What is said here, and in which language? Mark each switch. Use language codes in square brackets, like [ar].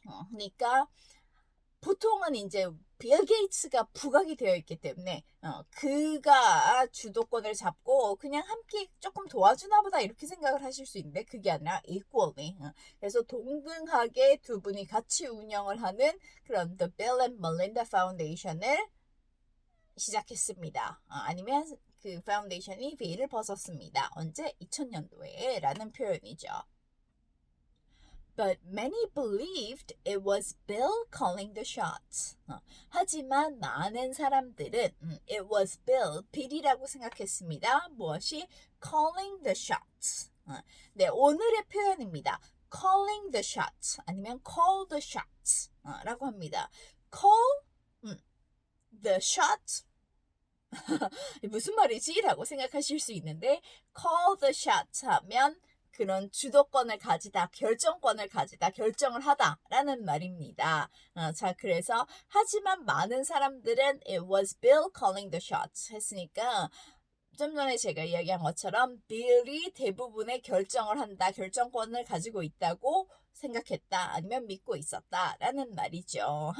[ko] 그러니까 보통은 이제 빌 게이츠가 부각이 되어 있기 때문에 그가 주도권을 잡고 그냥 함께 조금 도와주나 보다 이렇게 생각을 하실 수 있는데 그게 아니라 equally 그래서 동등하게 두 분이 같이 운영을 하는 그런 The Bill and Melinda Foundation을 시작했습니다. 아니면 그 파운데이션이 베일을 벗었습니다. 언제? 2000년도에 라는 표현이죠. [en] But many believed it was Bill calling the shots. [ko] 하지만 많은 사람들은 [en] it was Bill, [ko] 빌이라고 생각했습니다. 무엇이? [en] calling the shots. [ko] 네, 오늘의 표현입니다. [en] calling the shots [ko] 아니면 call the shots 라고 합니다. [en] call the shots [ko] 무슨 말이지? 라고 생각하실 수 있는데 [en] call the shots [ko] 하면 그런 주도권을 가지다, 결정권을 가지다, 결정을 하다 라는 말입니다. 자, 그래서 하지만 많은 사람들은 [en] it was Bill calling the shots [ko] 했으니까 좀 전에 제가 이야기한 것처럼 빌이 대부분의 결정을 한다, 결정권을 가지고 있다고 생각했다, 아니면 믿고 있었다 라는 말이죠.